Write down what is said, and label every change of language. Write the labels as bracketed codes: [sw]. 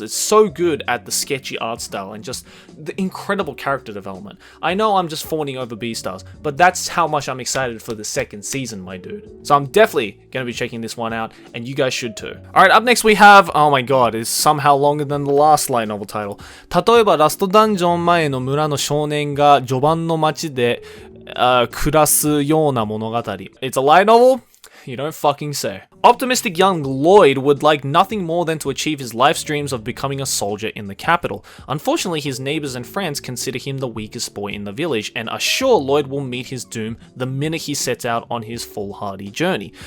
[en] It's so good at the sketchy art style and just the incredible character development. I know I'm just fawning over Beastars, but that's how much I'm excited for the second season, my dude. So I'm definitely going to be checking this one out, and you guys should too. Alright, up next we have, oh my god, it's somehow longer than the last light novel title. [ja] 例えばラストダンジョン前の村の少年が序盤の街で暮らすような物語. [en] It's a light novel? You don't fucking say. Optimistic young Lloyd would like nothing more than to achieve his life's dreams of becoming a soldier in the capital. Unfortunately, his neighbors and friends consider him the weakest boy in the village and are sure Lloyd will meet his doom the minute he sets out on his foolhardy journey.